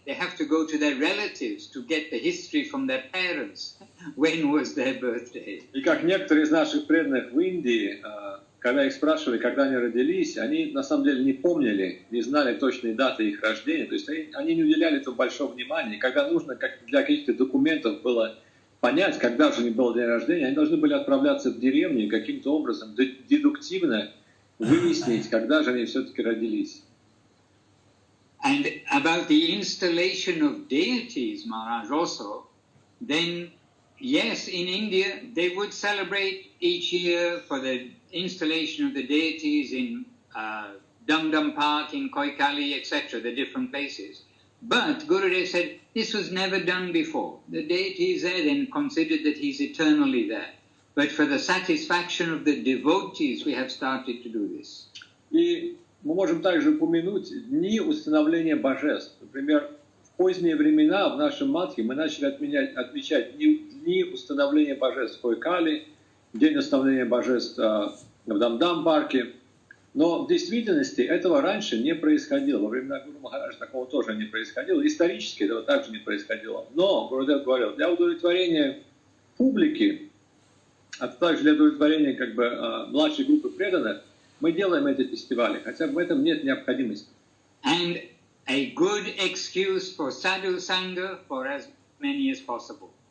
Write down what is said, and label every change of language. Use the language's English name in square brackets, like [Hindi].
[English] They have to go to their relatives to get the history from their parents. When was their birthday? [Russian] И как некоторые из наших преданных в Индии, когда их спрашивали, когда они родились, они на самом деле не помнили, не знали точной даты их рождения. То есть они не уделяли этому большого внимания. И когда нужно для каких-то документов было понять, когда же у них был день рождения, они должны были отправляться в деревню и каким-то образом дедуктивно выяснить, когда же они все-таки родились. [English] And about the installation of deities, Maharaj, also, then, yes, in India, they would celebrate each year for the installation of the deities in Dum Dum Park, in Koikali, etc., the different places. But Gurudev said, this was never done before. The deity is there, then considered that he's eternally there. But for the satisfaction of the devotees, we have started to do this. [Russian] И мы можем также упомянуть дни установления божеств. Например, в поздние времена в нашем Матхе мы начали отмечать дни установления божеств в Койкали, день установления божеств в Дамдам-парке. Но в действительности этого раньше не происходило. Во времена Гуру Махараджа такого тоже не происходило. Исторически этого также не происходило. Но, Гурудев говорил, для удовлетворения публики, а также для удовлетворения младшей группы преданных, мы делаем эти фестивали, хотя в этом нет необходимости. [English] And a good excuse for sadhu sangha for as many as possible.